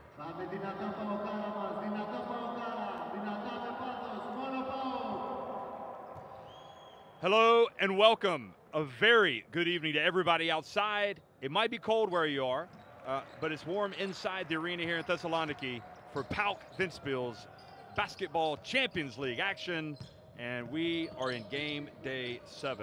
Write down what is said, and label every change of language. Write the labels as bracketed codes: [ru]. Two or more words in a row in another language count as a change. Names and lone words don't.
[el] Πάμε δυνατά ΠΑΟΚάρα μας, δυνατά ΠΑΟΚάρα, δυνατά με πάθος, μόνο ΠΑΟΚ. [en] Hello and welcome. A very good evening to everybody outside. It might be cold where you are, but it's warm inside the arena here in Thessaloniki for PAOK-Ventspils Basketball Champions League action, and we are in game day 7.